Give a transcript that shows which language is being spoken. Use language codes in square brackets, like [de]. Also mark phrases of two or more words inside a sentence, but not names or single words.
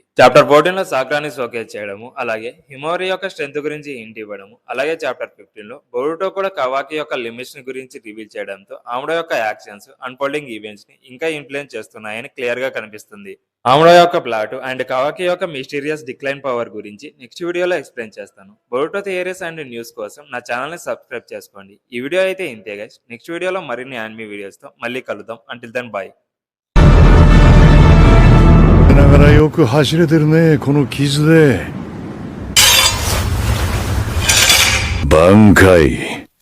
[te] చాప్టర్ 14 లో సాక్రాని షోకేస్ చేయడము, అలాగే హిమోరి యొక్క స్ట్రెంత్ గురించి హింట్ ఇవ్వడము, అలాగే చాప్టర్ 15 లో బొరుటో కూడా కవాకి యొక్క లిమిట్స్ ని గురించి రివీల్ చేయడంతో ఆమ్డో యొక్క [en] actions unfolding events [te] ని ఇంకా ఇన్ఫ్లుయెన్స్ చేస్తున్నాయని క్లియర్ గా కనిపిస్తుంది. ఆమ్డో యొక్క [en] plot and [te] కవాకి యొక్క [en] mysterious decline power [te] గురించి [en] next videolo [te] ఎక్స్ప్లెయిన్ చేస్తాను. [en] Boruto theories and news [te] కోసం నా ఛానల్ ని సబ్స్క్రైబ్ చేసుకోండి. ఈ వీడియో అయితే ఇంతే గైస్. [en] next videolo [te] మరిన్ని [en] anime videos [te] తో మళ్ళీ కలుద్దాం. [en] until then bye. [ja] ながらよく走れてるね、この傷で。挽回。